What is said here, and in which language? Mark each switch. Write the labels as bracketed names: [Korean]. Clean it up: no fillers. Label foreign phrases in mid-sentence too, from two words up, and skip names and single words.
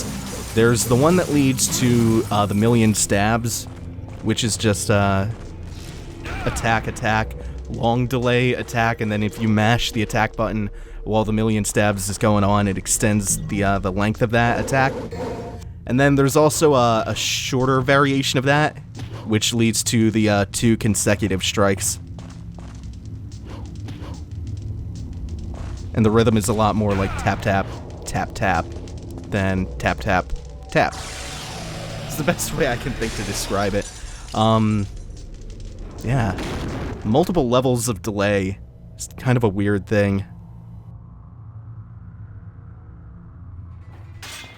[English] There's the one that leads to the million stabs, which is just attack, attack, long delay, attack, and then if you mash the attack button while the million stabs is going on, it extends the length of that attack. And then there's also a shorter variation of that, which leads to the 2 consecutive strikes. And the rhythm is a lot more like tap, tap, tap, tap, than tap, tap, tap. It's the best way I can think to describe it. Yeah. Multiple levels of delay. It's kind of a weird thing.